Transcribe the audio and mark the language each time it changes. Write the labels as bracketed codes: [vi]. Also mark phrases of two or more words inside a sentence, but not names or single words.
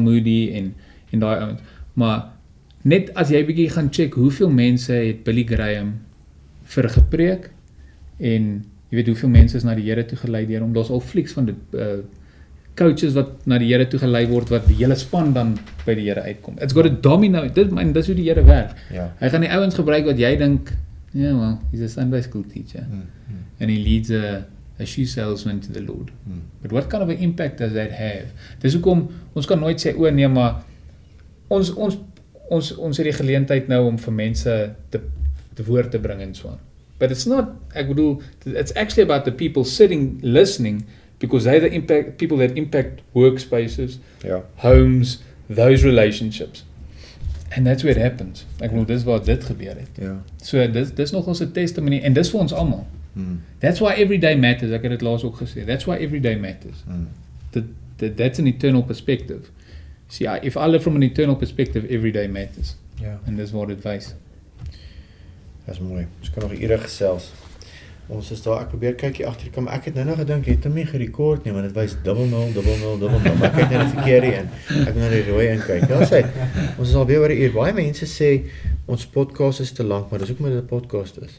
[af] Moody en daai ouens, maar net as jy bietjie gaan check, hoeveel mense het Billy Graham vir gepreek, en jy weet hoeveel mense is na die Here toe gelei deur hom, daar's al flieks van die coaches wat na die Here toe gelei word, wat die hele span dan by die Here uitkom. [en] It's got a domino, [af] dis hoe die Here werk. Ja. Hy gaan die ouens gebruik wat jy dink, [en] yeah, well, he's a Sunday school teacher, and he leads a shoe salesman to the Lord. But what kind of an impact does that have? [af] Dis hoekom, ons kan nooit sê, nee, maar ons het die geleentheid nou om vir mense te woord te bring en so aan. [en] But it's not, [af] ek bedoel, [en] it's actually about the people sitting, listening, because they're the people that impact workspaces, homes, those relationships. And that's where it happens. [af] Ek bedoel, dis waar dit gebeur het. Ja. So dis nog ons 'n testimony, en dis vir ons almal. [en] That's why every day matters, [af] ek het dit laas ook gesê. [en] That's why every day matters. That's an eternal perspective. See, if I live from an eternal perspective, every day matters. [af] Ja. En dis wat dit wys. Dis mooi. Ons kan nog ure gesels. Ons is daar, ek probeer kyk hier agter die kam. Ek het nou gedink, het hom nie gerekord nie, want dit wys 000000, maar ek kyk net die verkeerde een. Ek moet na die rooi een kyk. Ja, sê, ons is alweer oor 'n uur. Baie mense sê ons podcast is te lank, maar dis ook omdat dit 'n podcast is.